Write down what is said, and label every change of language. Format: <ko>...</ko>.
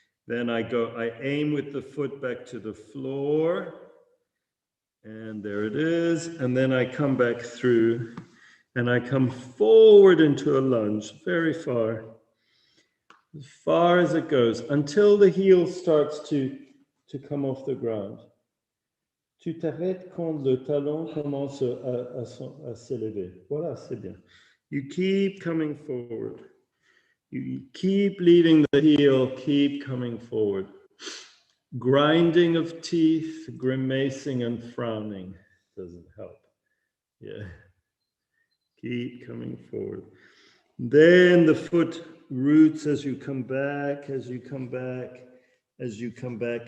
<en>Then I aim with the foot back to the floor. And there it is. And then I come back through and I come forward into a lunge, very far. As far as it goes, until the heel starts to come off the ground.</en> <fr>Tu t'arrêtes quand le talon commence à s'élever. Voilà, c'est bien.</fr> <en>You keep coming forward. You keep leaving the heel, keep coming forward. Grinding of teeth, grimacing and frowning doesn't help. Yeah. Keep coming forward. Then the foot roots as you come back, as you come back, as you come back.</en>